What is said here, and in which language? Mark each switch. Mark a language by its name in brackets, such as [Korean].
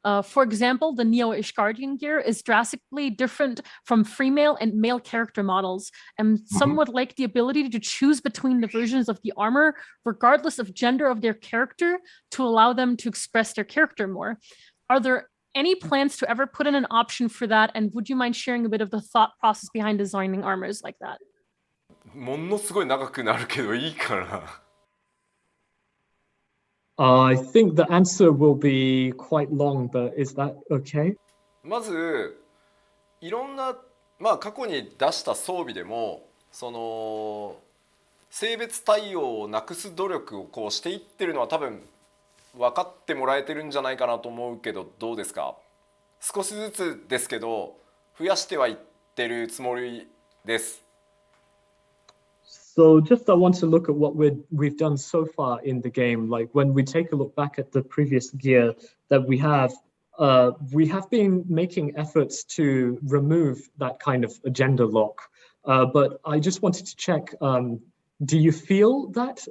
[English] For example, the Neo-Ishgardian gear is drastically different from female and male character models, and some would like the ability to choose between the versions of the armor, regardless of gender of their character, to allow them to express their character more. Are there any plans to ever put in an option for that, and would you mind sharing a bit of the thought process behind designing armors like that? [Japanese] ものすごい長くなるけどいいかな。 [English] I think the answer will be quite long, but is that okay? [Japanese] まずいろんな、まあ、過去に出した装備でもその性別対応をなくす努力をこうしていってるのは多分分かってもらえてるんじゃないかなと思うけど、どうですか？少しずつですけど増やしてはいってるつもりです。 [English] So just I want to look at what we've done so far in the game. Like when we take a look back at the previous gear that we have been making efforts to remove that kind of gender lock. But I just wanted to check, do you feel that?